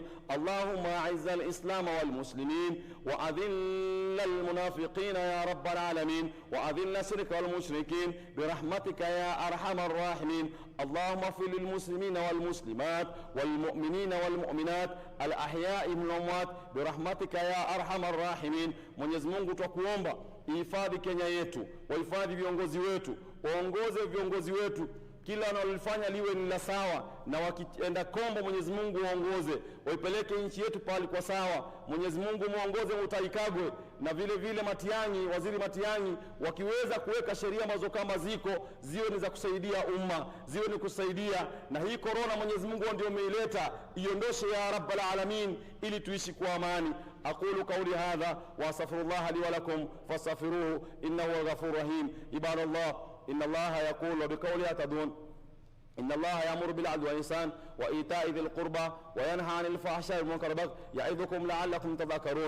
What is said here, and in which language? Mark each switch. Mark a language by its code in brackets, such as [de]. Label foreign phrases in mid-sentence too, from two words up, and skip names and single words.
[ar] اللهم أعز الإسلام والمسلمين وأذل المنافقين يا رب العالمين، وأذل الشرك والمشركين برحمتك يا أرحم الراحمين. اللهم اغفر للمسلمين والمسلمات والمؤمنين والمؤمنات الأحياء من الأموات برحمتك يا أرحم الراحمين. [sw] Mwenyezi Mungu twakuomba ihifadhi Kenya yetu, wahifadhi viongozi wetu, waongoze viongozi wetu, kila wanalofanya liwe ni la sawa, na wakienda kombo Mwenyezi Mungu waongoze, waipeleke nchi yetu pale kwa sawa. Mwenyezi Mungu muongoze Mutaikagwe na vile vile Matiang'i, waziri Matiang'i, wakiweza kuweka sheria ambazo kama ziko ziwe ni za kusaidia umma, ziwe ni kusaidia. Na hii corona Mwenyezi Mungu ndio umeileta, iondoshe [ar] يا رب العالمين [sw] ili tuishi kwa amani. [ar] أقول قولي هذا وأستغفر الله لي ولكم فاستغفروه إنه هو الغفور الرحيم. عباد الله، إن الله يقول وبقوله يهتدون إن الله يأمر بالعدل والإحسان وإيتاء ذي القربى وينهى عن الفحشاء والمنكر والبغي يعظكم لعلكم تذكرون.